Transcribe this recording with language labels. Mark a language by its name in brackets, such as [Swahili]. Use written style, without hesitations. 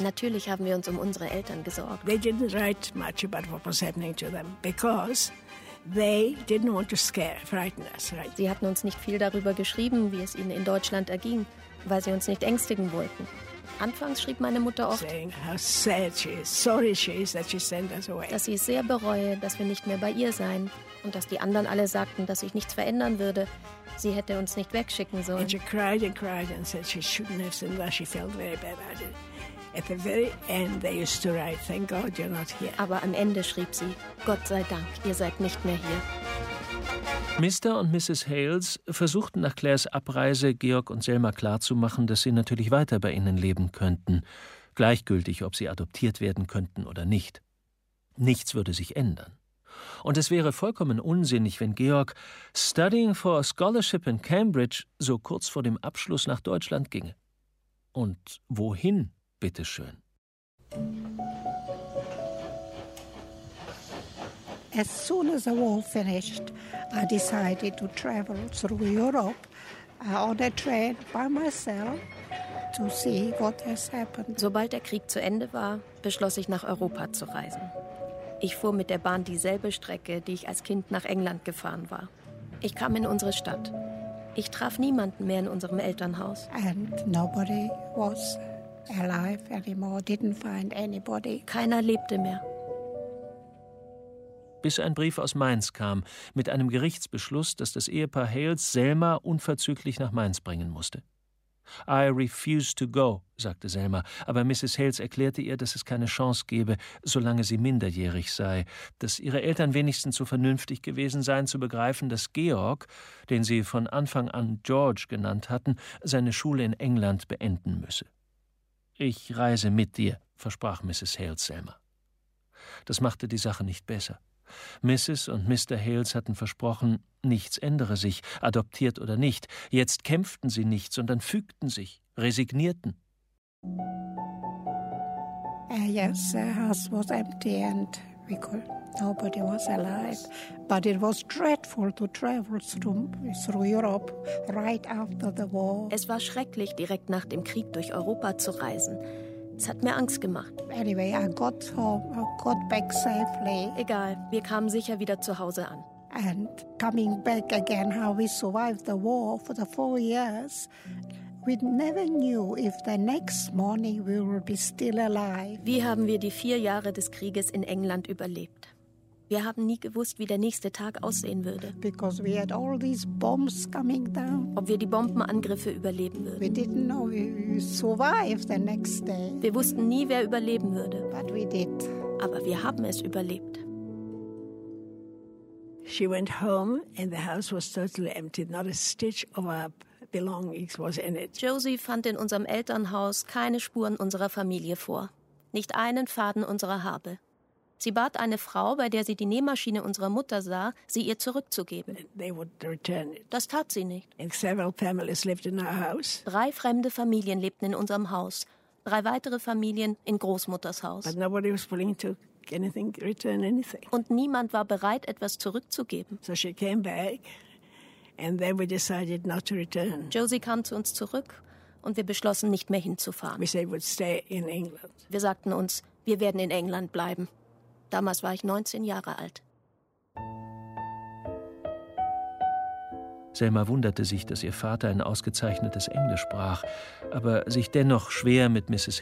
[German] Natürlich haben wir uns um unsere Eltern gesorgt. [English] They didn't write much about what was happening to them because they didn't want to scare, frighten us, right? [German] Sie hatten uns nicht viel darüber geschrieben, wie es ihnen in Deutschland erging, weil sie uns nicht ängstigen wollten. Anfangs schrieb meine Mutter oft, [English] saying how sad she is, sorry she is that she sent us away. [German] Dass sie sehr bereue, dass wir nicht mehr bei ihr seien. Und dass die anderen alle sagten, dass sich nichts verändern würde. Sie hätte uns nicht wegschicken sollen. [English] And she cried and cried and said she shouldn't have sent us. She felt very bad about it. At the very end they used to write, thank God you're not here. [German] Aber am Ende schrieb sie, Gott sei Dank, ihr seid nicht mehr hier. Mr. und Mrs. Hales versuchten nach Claires Abreise Georg und Selma klarzumachen, dass sie natürlich weiter bei ihnen leben könnten, gleichgültig, ob sie adoptiert werden könnten oder nicht. Nichts würde sich ändern. Und es wäre vollkommen unsinnig, wenn Georg, [English] studying for a scholarship in Cambridge, [German] so kurz vor dem Abschluss nach Deutschland ginge. Und wohin, bitteschön? [English] As soon as the war finished, I decided to travel through Europe on a train by myself to see what has happened. [German] Sobald der Krieg zu Ende war, beschloss ich, nach Europa zu reisen. Ich fuhr mit der Bahn dieselbe Strecke, die ich als Kind nach England gefahren war. Ich kam in unsere Stadt. Ich traf niemanden mehr in unserem Elternhaus. [English] And nobody was alive anymore, didn't find anybody. [German] Keiner lebte mehr. Bis ein Brief aus Mainz kam, mit einem Gerichtsbeschluss, dass das Ehepaar Hales Selma unverzüglich nach Mainz bringen musste. » [English] I refuse to go«, [German] sagte Selma, aber Mrs. Hales erklärte ihr, dass es keine Chance gebe, solange sie minderjährig sei, dass ihre Eltern wenigstens so vernünftig gewesen seien, zu begreifen, dass Georg, den sie von Anfang an George genannt hatten, seine Schule in England beenden müsse. »Ich reise mit dir«, versprach Mrs. Hales Selma. Das machte die Sache nicht besser. Mrs. und Mr. Hales hatten versprochen, nichts ändere sich, adoptiert oder nicht. Jetzt kämpften sie nicht, sondern fügten sich, resignierten. [English] Yes, the house was empty and we could, nobody was alive. But it was dreadful to travel through Europe right after the war. [German] Es war schrecklich, direkt nach dem Krieg durch Europa zu reisen. Es hat mir Angst gemacht. [English] Anyway, I got home, I got back safely. [German] Egal, wir kamen sicher wieder zu Hause an. [English] And coming back again, how we survived the war for the 4 years, we never knew if the next morning we will be still alive. [German] Wie haben wir die 4 Jahre des Krieges in England überlebt? Wir haben nie gewusst, wie der nächste Tag aussehen würde. [English] Because we had all these bombs coming down. [German] Ob wir die Bombenangriffe überleben würden. [English] We didn't know we survived the next day. [German] Wir wussten nie, wer überleben würde. [English] But we did. [German] Aber wir haben es überlebt. [English] She went home and the house was totally empty. Not a stitch of our belongings was in it. [German] Josie fand in unserem Elternhaus keine Spuren unserer Familie vor. Nicht einen Faden unserer Habe. Sie bat eine Frau, bei der sie die Nähmaschine unserer Mutter sah, sie ihr zurückzugeben. Das tat sie nicht. Drei fremde Familien lebten in unserem Haus. Drei weitere Familien in Großmutters Haus. Und niemand war bereit, etwas zurückzugeben. [English] So she came back and then we decided not to return. [German] Josie kam zu uns zurück und wir beschlossen, nicht mehr hinzufahren. [English] We said we'd stay in England. [German] Wir sagten uns, wir werden in England bleiben. Damals war ich 19 Jahre alt. Selma wunderte sich, dass ihr Vater ein ausgezeichnetes Englisch sprach, aber sich dennoch schwer mit Mrs.